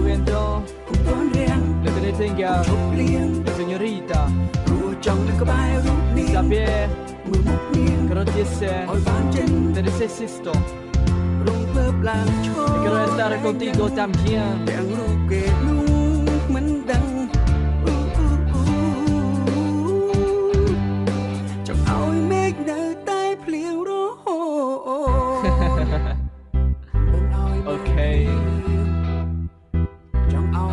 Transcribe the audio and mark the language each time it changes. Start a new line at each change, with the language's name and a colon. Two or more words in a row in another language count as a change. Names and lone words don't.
Khmer: Viento កុំទាន់រាំង
Spanish: lo que te tenga
Khmer: ឈប់ភ្លៀង señorita ព្រោះចង់នៅក្បែររូបនាង saber មើលមុខនាង gracias ឲ្យបានចិន
Spanish: te necesito
Khmer: រំភើបឡើងឈរ
Spanish: quiero estar contigo también
Khmer: ទាំងរូបគេនោះមិនដឹងចង់ឲ្យមេឃនៅតែភ្លៀងរហូតមិនឲ្យ អូខេ ចង់ឲ្យ